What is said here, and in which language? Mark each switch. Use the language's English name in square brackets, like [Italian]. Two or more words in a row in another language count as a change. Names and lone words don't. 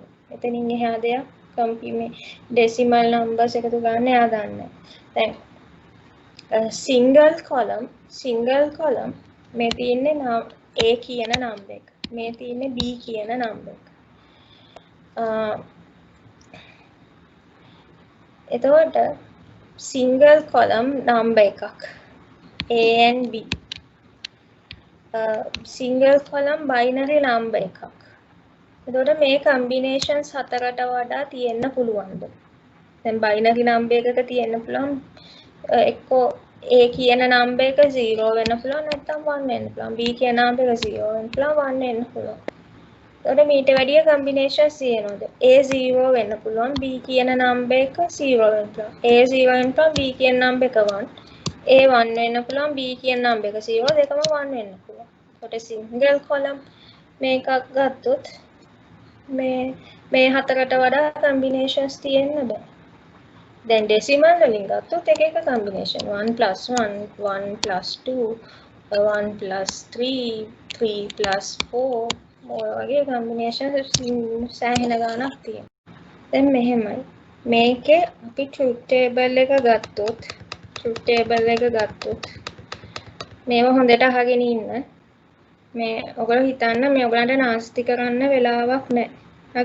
[Sinhala] එතනින් එහා දෙයක් කම්පියුටර් [English] decimal numbers [Sinhala] එකතු ගන්න එයා දන්නේ. දැන් [English] single column [Sinhala] මේ තියෙන්නේ A කියන number එක. මේ තියෙන්නේ B කියන number එක. එතකොට [English] single column number [Sinhala] එකක් [English] A and B single column binary number [Sinhala] එකක්. එතකොට මේ combinations හතරට වඩා තියෙන්න පුළුවන්ද? දැන් [English] binary number [Sinhala] එකක තියෙන්න පුළුවන් එක්කෝ A කියන number එක 0 වෙන්න පුළුවන් නැත්නම් 1 වෙන්න පුළුවන්. B කියන number එක 0 වෙන්න පුළුවන් 1 වෙන්න පුළුවන්. එතකොට මීට වැඩිය combinations තියෙනවද? A 0 වෙන්න පුළුවන් B කියන number එක 0 වෙන්න පුළුවන්. A 0 වෙන්න පුළුවන් B කියන number එක 1. A 1 වෙන්න පුළුවන් B කියන number එක 0 දෙකම 1 වෙන්න පුළුවන්. එතකොට [English] single column [Sinhala] මේකක් ගත්තොත් මේ හතරට වඩා combinations තියෙන්න බෑ. දැන් decimal වලින් ගත්තොත් එක එක combination [English] 1 plus 1 1 plus 2 1 plus 3 3 plus 4 [Sinhala] ඔය වගේ combinations සෑහෙන ගාණක් තියෙනවා. දැන් මෙහෙමයි මේකේ අපි [English] truth table [Sinhala] එක ගත්තොත් මේව හොඳට අහගෙන ඉන්න. මේ ඔයගොල්ලෝ හිතන්න මේ ඔයගලන්ට නාස්ති කරන්න වෙලාවක් නැහැ.